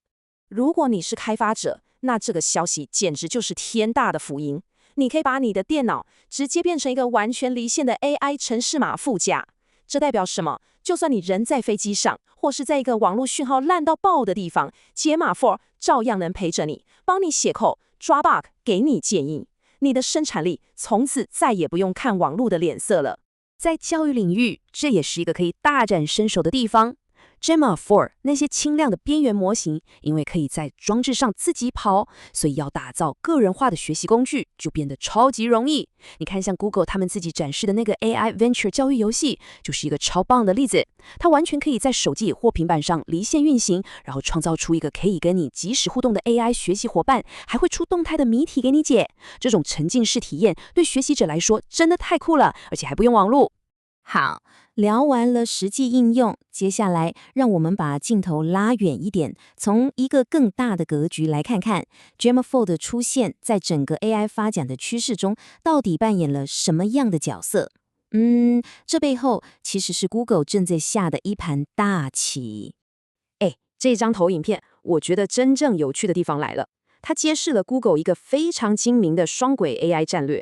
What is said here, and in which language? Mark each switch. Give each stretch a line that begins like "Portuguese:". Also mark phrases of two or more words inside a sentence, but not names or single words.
Chinese: 如果你是開發者，那這個消息簡直就是天大的福音。你可以把你的電腦直接變成一個完全離線的 AI 程式碼副駕。這代表什麼？就算你人在飛機上，或是在一個網絡訊號爛到爆的地方，Gemma 4照樣能陪着你，幫你寫扣、抓 bug，給你建議。你的生產力從此再也不用看網絡的臉色了。在教育領域，這也是一個可以大展身手的地方。Gemma 4那些輕量的邊緣模型，因為可以在裝置上自己跑，所以要打造個人化的學習工具就變得超級容易。你看，像 Google 他們自己展示的那個 AI Venture 教育遊戲，就是一個超棒的例子。它完全可以在手機或平板上離線運行，然後創造出一個可以跟你即時互動的 AI 學習夥伴，還會出動態的謎題給你解。這種沉浸式體驗對學習者來說真的太酷了，而且還不用網絡。好，聊完了實際應用，接下來讓我們把鏡頭拉遠一點，從一個更大的格局來看看 Gemma 4的出現在整個 AI 發展的趨勢中，到底扮演了什麼樣的角色？這背後其實是 Google 正在下的一盤大棋。這張投影片，我覺得真正有趣的地方來了，它揭示了 Google 一個非常精明的雙軌 AI 戰略。